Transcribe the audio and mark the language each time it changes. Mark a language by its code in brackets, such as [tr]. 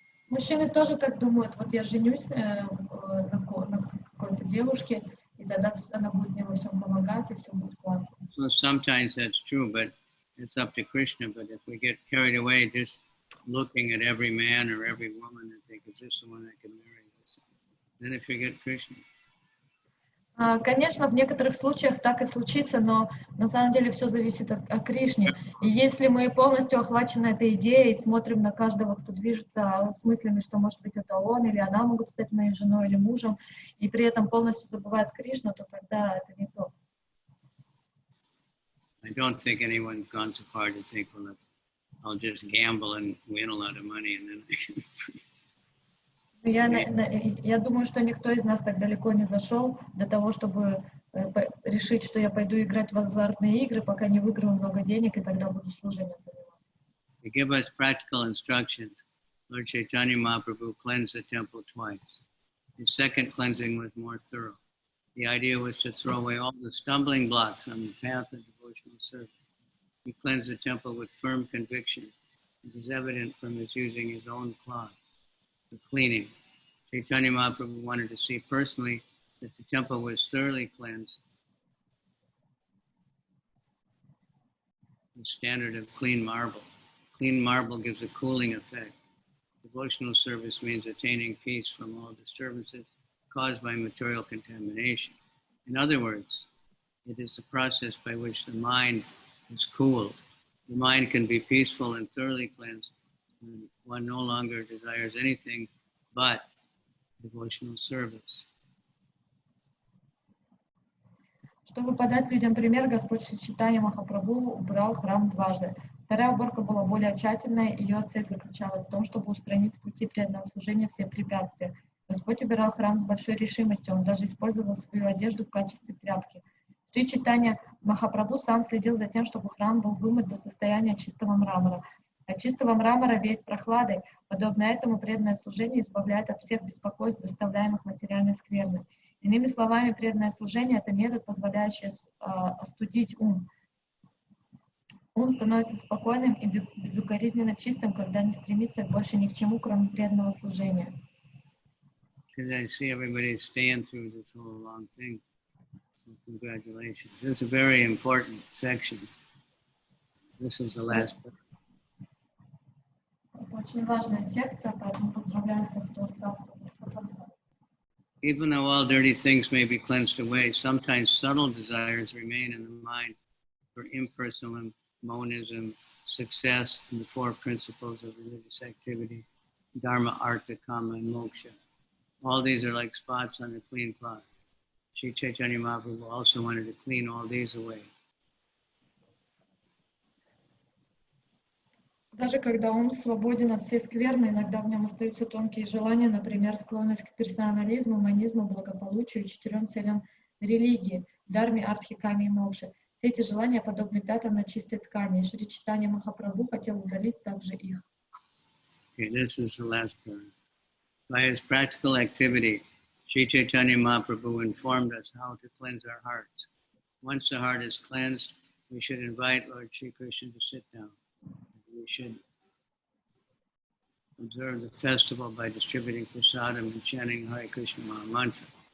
[ru] Мужчины тоже так думают, вот я женюсь на какой-то девушке, и тогда она будет мне во всем помогать, и все будет классно. [en] So sometimes that's true, but it's up to Krishna. But if we get carried away just looking at every man or every woman and think, is this the one I can marry? Then I forget Krishna. [ru] Конечно, в некоторых случаях так и случится, но на самом деле все зависит от Кришны. И если мы полностью охвачены этой идеей, смотрим на каждого, кто движется с мыслями, что, может быть, это он или она могут стать моей женой или мужем, и при этом полностью забывают Кришну, то тогда это не то. [en] I don't think anyone's gone so far to think, well, I'll just gamble and win a lot of money and then I can preach. [ru] Я думаю, что никто из нас так далеко не зашел до того, чтобы решить, что я пойду играть в азартные игры, пока не выиграю много денег, и тогда буду служением заниматься. [en] To give us practical instructions, Lord Chaitanya Mahaprabhu cleansed the temple twice. His second cleansing was more thorough. The idea was to throw away all the stumbling blocks on the path of devotional service. He cleansed the temple with firm conviction, as is evident from his using his own cloth for cleaning. Chaitanya Mahaprabhu wanted to see personally that the temple was thoroughly cleansed. The standard of clean marble. Clean marble gives a cooling effect. Devotional service means attaining peace from all disturbances caused by material contamination. In other words, it is the process by which the mind is cooled. The mind can be peaceful and thoroughly cleansed when one no longer desires anything but devotional service. [ru] Чтобы подать людям пример, Господь Чайтанья Махапрабху убрал храм дважды. Вторая уборка была более тщательная, ее цель заключалась в том, чтобы устранить с пути преданного служения все препятствия. Господь убирал храм с большой решимостью, он даже использовал свою одежду в качестве тряпки. Шри Чайтанья Махапрабху сам следил за тем, чтобы храм был вымыт до состояния чистого мрамора. От чистого мрамора веет прохладой, подобно этому преданное служение избавляет от всех беспокойств, доставляемых материальной скверной. Иными словами, преданное служение — это метод, позволяющий остудить ум. Ум становится спокойным и безукоризненно чистым, когда не стремится больше ни к чему, кроме преданного служения. [en] because I see everybody staying through this whole long thing. So congratulations. This is a very important section. This is the last part. [ru] Это очень важная секция, поэтому поздравляю всех, кто остался до конца. [en] Even though all dirty things may be cleansed away, sometimes subtle desires remain in the mind for impersonal monism, success, and the four principles of religious activity, dharma, artha, kama, and moksha. All these are like spots on a clean cloth. Sri Chaitanya Mahaprabhu also wanted to clean all these away. [ru] Даже когда ум свободен от всей скверны, иногда в нем остаются тонкие желания, например, склонность к персонализму, манизму, благополучию и 4 целям религии, дарме, артхи, каме и мокше. Все эти желания подобны пятам на чистой ткани, и Шри Чайтанья Махапрабху хотел удалить также их. [en] Okay, this is the last part. By his practical activity, Sri Chaitanya Mahaprabhu informed us how to cleanse our hearts. Once the heart is cleansed, we should invite Lord Sri Krishna to sit down. We should observe the festival by distributing prasadam and chanting Hare Krishna Maha Mantra.